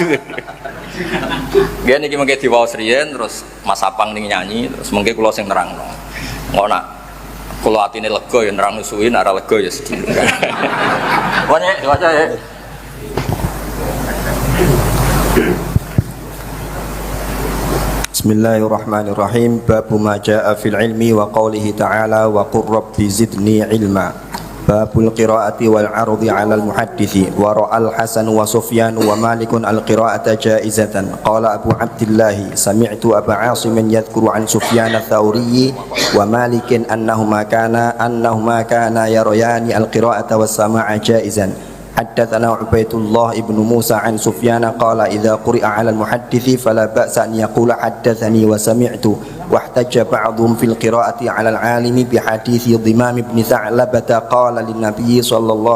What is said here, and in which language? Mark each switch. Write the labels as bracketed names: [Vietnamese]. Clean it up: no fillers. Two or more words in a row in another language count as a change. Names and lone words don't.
[Javanese] Nggih niki mengke diwaos riyen terus Mas Apang ning nyanyi terus mengke kula sing nerangno. Engko nak kula atine lega ya nerangno suwi nek ora lega ya sedih. Wone diwaca ya. [Arabic] بسم الله الرحمن الرحيم. باب ما جاء في العلم وقوله تعالى وقل رب زدني علما. باب القراءة والعرض على المحدث ورأى الحسن وسفيان ومالك القراءة جائزة. قال أبو عبد الله سمعت أبا عاصم يذكر عن سفيان الثوري ومالك أنهما كانا يريان القراءة والسماع جائزا. حدثنا عبيد الله بن موسى عن سفيان قال إذا قرئ على المحدث فلا بأس أن يقول حدثني وسمعت واحتج بعضهم في القراءة على العالم بحديث ضمام بن ثعلبة قال للنبي صلى الله